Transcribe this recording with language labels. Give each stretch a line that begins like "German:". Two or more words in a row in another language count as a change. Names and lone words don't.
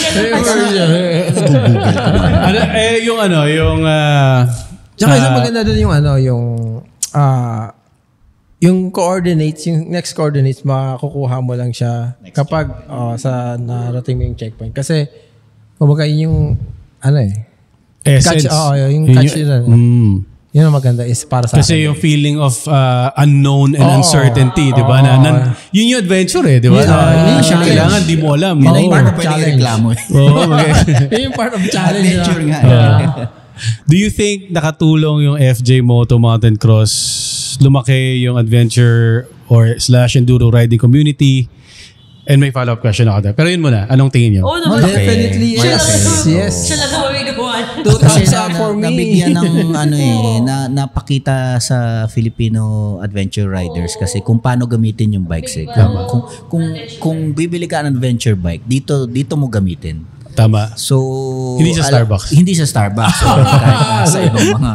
Filipino: Tsaka isang maganda doon yung coordinates, yung next coordinates, makukuha mo lang siya kapag sa narating mo yung checkpoint. Kasi, kumbaga yung, Essence. yung catch yun. Yun ang maganda is para sa Kasi akin.
English: yung feeling of unknown and uncertainty,
Filipino: di ba? Yun yung adventure eh, di ba? Kailangan di mo alam. Yun ang
English: part of
Filipino: challenge. reklamo. Yun yung
English: part of challenge.
Filipino: Adventure nga.
English: Do you think
Filipino: nakatulong yung
English: FJ Moto Mountain Cross,
Filipino: lumaki yung
English: adventure or / enduro riding community?
Filipino: And may
English: follow-up question
Filipino: ako there. Pero yun muna, anong tingin niyo? Oo naman.
English: Definitely yes. Yes.
Filipino: Siya lang mabigawan. Kasi
English: for me.
Filipino: nabigyan ng napakita sa
English: Filipino adventure riders
Filipino: kasi kung paano gamitin yung bikes eh. Kung bibili ka ng
English: adventure bike,
Filipino: dito mo gamitin. Tama. So, Hindi sa Starbucks. Hindi sa Starbucks. So, kahit sa ibang mga